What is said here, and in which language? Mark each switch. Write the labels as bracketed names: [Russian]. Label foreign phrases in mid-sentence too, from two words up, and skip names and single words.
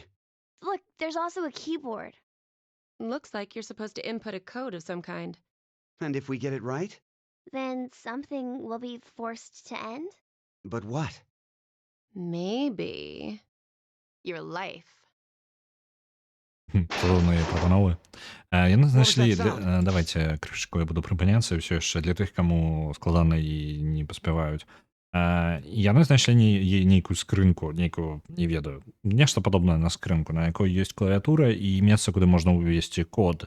[English] Look, there's also a keyboard. Looks like you're supposed to input a code of some kind. And if we get it right? Then something will be forced to end? But what? Maybe Your life. [Belarusian] Цудоўныя прапановы. Яны знайшлі... [English] that [Belarusian] Давайте крышечку я буду прыпыняцца ўсё яшчэ для тых, каму складана і не паспяваюць. Яны знайшлі нейкую скрынку, нейкую, не ведаю, нешта падобнае на скрынку, на якой ёсць клавіатура і месца, куды можна ўвесці код.